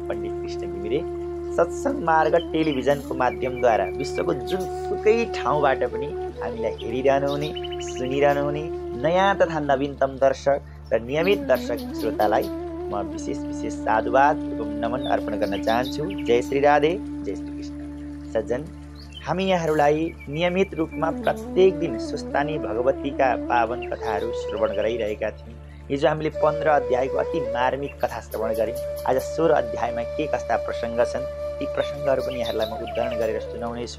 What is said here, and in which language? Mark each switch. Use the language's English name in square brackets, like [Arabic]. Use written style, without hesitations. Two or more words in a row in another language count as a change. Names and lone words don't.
[Nepali] पण्डित कृष्ण घिमिरे सत्सङ्ग मार्ग टेलिभिजनको माध्यमद्वारा विश्वको जुनसुकै ठाउँबाट पनि हामीलाई हेरिरहनु हुने सुनिरहनु हुने नयाँ तथा नवीनतम दर्शक र नियमित दर्शक श्रोतालाई म विशेष साधुवाद एवं नमन अर्पण गर्न चाहन्छु। जय श्री राधे, जय श्री कृष्ण। सज्जन, हामी यहाँहरूलाई नियमित रूपमा प्रत्येक दिन स्वस्तानी भगवतीका पावन कथाहरू श्रवण गराइरहेका थियौँ। हिजो हामीले 15 अध्यायको अति मार्मिक कथा श्रवण गऱ्यौँ। आज 16 अध्यायमा के कस्ता प्रसङ्ग छन् ती प्रसङ्गहरू पनि यहाँहरूलाई म उद्धरण गरेर सुनाउनेछु।